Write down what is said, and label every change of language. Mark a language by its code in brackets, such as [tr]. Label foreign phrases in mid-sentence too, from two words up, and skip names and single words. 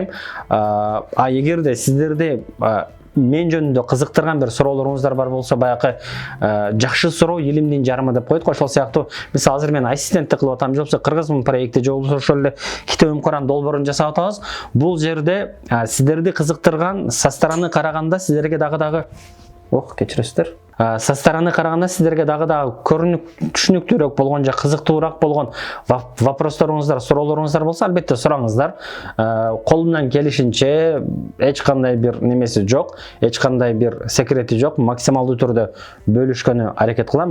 [ky] Эгерде сиздерди мен жөнүндө кызыктырган бир суроолоруңуздар бар болсо, баягы жакшы суроо илимдин жарымы деп койдук. Ошол сыяктуу мисалы азыр мен ассистенттик кылып атам, же болбосо Кыргызмын проекти, же болбосо ошол эле Китебим Куран долбоорун жасап атабыз. Бул жерде сиздерди кызыктырган, [ru] со стороны [ky] караганда сиздерге дагы кечиресиздер. [ru] со стороны [ky] караганда сиздерге дагы түшүнүктүүрөөк болгон же кызыктуураак болгон вопросторуңуздар, суроолоруңуздар болсо, албетте сураңыздар. Колумдан келишинче эч кандай бир немеси жок, эч кандай бир секрети жок, максималдуу түрдө бөлүшкөнү аракет кылам.